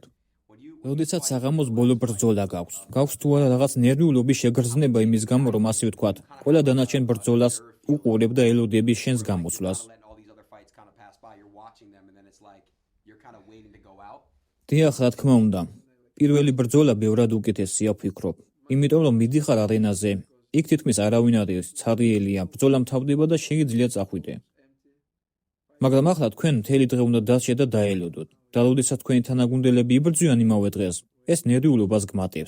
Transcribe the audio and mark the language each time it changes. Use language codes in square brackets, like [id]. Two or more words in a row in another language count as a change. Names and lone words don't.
[en] when you [ka] როდესაც საღამოს ბოლო ბრძოლა გაქვს. გაქვს თუ არა რაღაც ნერვიულობის შეგრძნება იმის გამო, რომ ასე ვთქვათ, ყველა დანარჩენ ბრძოლას უყურებ და ელოდები შენს გამოსვლას. [en] letting all these other fights kind of pass by, you're watching them and then it's like you're kind of waiting to go out. [ka] დიახ, რა თქმა უნდა. პირველი ბრძოლა ბევრად უკეთესია ვფიქრობ. იმიტომ რომ მიდიხარ არენაზე, იქ თითქმის არავინ არ არის, ცარიელია, ბრძოლა მთავრდება და შეიძლება წახვიდე. მაგრამ ახლა თქვენ მთელი დღე უნდა დასჭეთ და დაელოდოთ. და როდესაც თქვენი თანაგუნდელები იბრძვიან იმავე დღეს, ეს ნერვიულობას გმატებს.